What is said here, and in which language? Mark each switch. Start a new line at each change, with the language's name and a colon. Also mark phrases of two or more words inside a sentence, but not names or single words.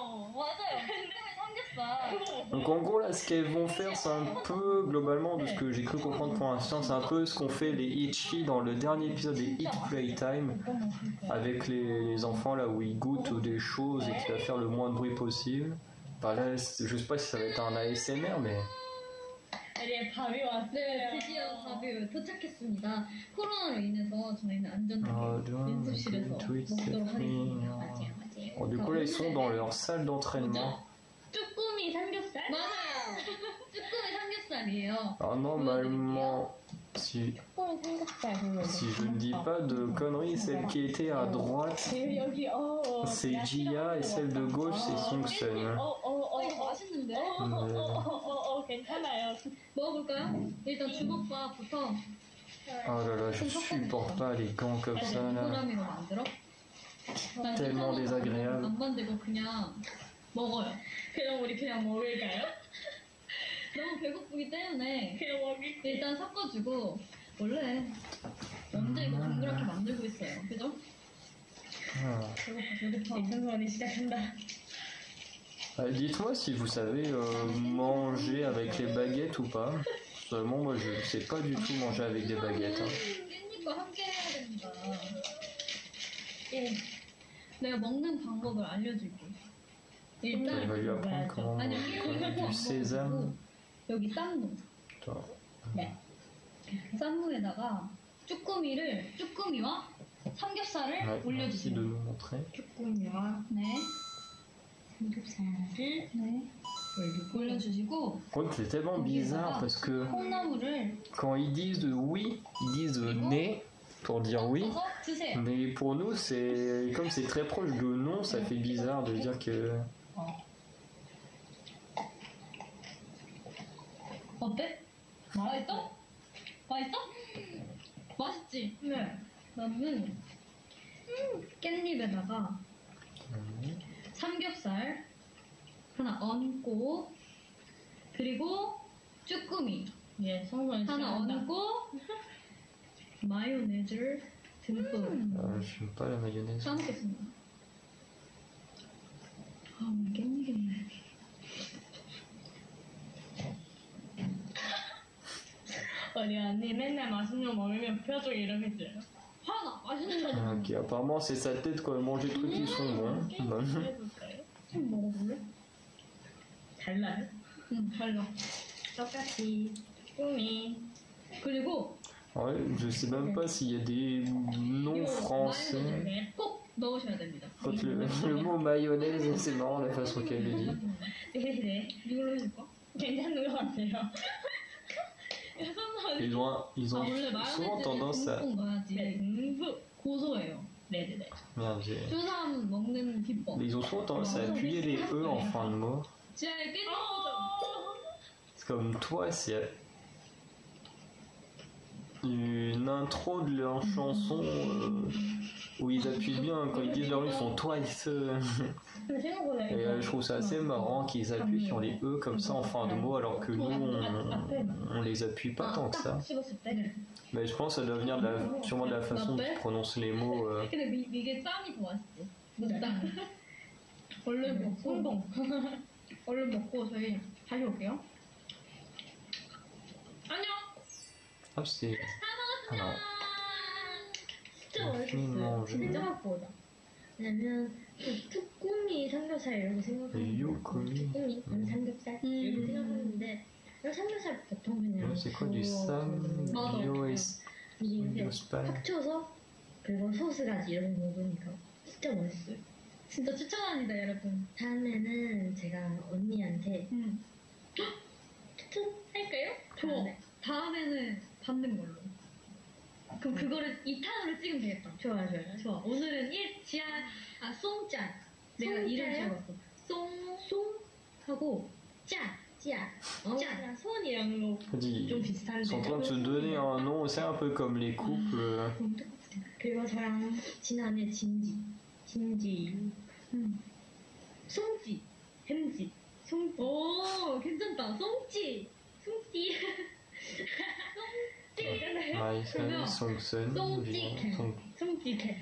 French: Donc en gros là, ce qu'elles vont faire, c'est un peu globalement de ce que j'ai cru comprendre pour l'instant, c'est un peu ce qu'ont fait les Itchy dans le dernier épisode des Eat Playtime, avec les enfants là où ils goûtent des choses et qu'ils doivent faire le moins de bruit possible. Là, je sais pas si ça va être un ASMR, mais...
Korean: 밥이 왔어요. 드디어 밥이 도착했습니다. 코로나로 인해서 저희는 안전하게 연습실에서 먹도록 하겠습니다. 맞아요.
French: Du coup là, ils sont dans leur salle d'entraînement.
Korean: 쭈꾸미 삼겹살? 맞아요. 쭈꾸미 삼겹살이에요.
French: Normalement, si je ne dis pas de conneries, celle qui était à droite, c'est Jia et celle de gauche, c'est Songsun.
Korean: 맛있는데? 괜찮아요. 먹어볼까요? 일단 주먹밥부터.
French: Oh là là, je supporte pas les gants comme ça là. Tellement désagréable.
Korean: 안 만들고 그냥 먹어요. 그냥 우리 그냥 먹을까요? 너무 배고프기 때문에 그냥 먹을게. 일단 섞어주고 원래 언제 이거 동그랗게 만들고 있어요. 그죠? 배고파. 이천선이 시작한다.
French: Dites-moi si vous savez manger avec les baguettes ou pas. Seulement, moi je ne sais pas du tout manger avec des baguettes.
Korean: 깻잎과 함께 해야 됩니다. 내가 먹는 방법을 알려줄게. 일단
French: Il va lui apprendre comment manger du sésame.
Korean: 여기 쌈무. 네. 쌈무에다가 쭈꾸미와 삼겹살을 올려주세요.
French: De nous montrer.
Korean: 쭈꾸미와 삼겹살을 올려주시고.
French: C'est tellement bizarre parce que quand ils disent oui, ils disent né pour dire oui. Mais pour nous, c'est comme c'est très proche de non, ça fait bizarre de dire que.
Korean: 어때? 맛있어? 맛있어? 맛있지? 네. 나는 깻잎에다가 삼겹살 하나 얹고 그리고 쭈꾸미 하나 얹고 마요네즈를 듬뿍
French: J'aime pas la mayonnaise.
Korean: 싸먹겠습니다. 오늘 깻잎이네. 우리 언니 맨날 맛있는 거 먹으면 표정 이렇게 쪄요. 하나 맛있는 거.
French: Ok, apparemment c'est sa tête quand elle mange des trucs qui sont bons.
Korean: 좀 먹어볼래? 달라요? 응, 달라. 똑같이 쭈꾸미. 그리고
French: Ouais, je sais même pas s'il y a des noms français.
Korean: 꼭 넣으셔야 됩니다.
French: Quand le mot mayonnaise, c'est marrant la façon qu'elle le dit.
Korean: 네. 이걸로 해줄까? 괜찮은 것 같아요.
French: Ils ont souvent tendance à...
Korean: 고소해요. 네네네.
French: Merde,
Korean: 쭈삼 먹는 비법.
French: ils ont souvent tendance à appuyer les E en fin de mot.
Korean: 지하에 깨진
French: C'est comme toi, c'est une intro de leur chanson où ils appuient bien quand ils disent leur ils font twice. Et je trouve ça assez marrant qu'ils appuient sur les E comme ça en fin de mot alors que nous on les appuie pas tant que ça. Mais je pense que ça doit venir sûrement de la façon dont tu prononces les mots.
Korean: 근데 이게 쌈이 더 맛있지. 쌈. 얼른 먹고 저희 다시 올게요. 안녕.
French: Ah, c'est.
Korean: 다 먹었습니다. 진짜 맛있었어요. 진짜 맛보다. 왜냐면 쭈꾸미 삼겹살 이런 거 생각하면 쭈꾸미 삼겹살 이렇게 생각하는데 삼겹살 보통 그냥
French: C'est quoi du sam, bio et
Korean: 이게 spal? 합쳐서 그리고 소스까지 이런 거 먹으니까 진짜 맛있어요. 진짜 추천합니다, 여러분. 다음에는 제가 언니한테 추천할까요? 좋아. 다음에는 받는 걸로. 그럼 그거를 2탄으로 찍으면 되겠다. 좋아. 좋아. 오늘은 송짠. 내가 이름 적었어. 송 하고 짜. 손이랑 좀 비슷한데. Ils sont en train de se donner un nom, c'est un peu comme les couples. 그리고 저랑 지난해 진지, 송지, 햄지, 오, 괜찮다. 송지. Maïsen, Songsun, 송지캠.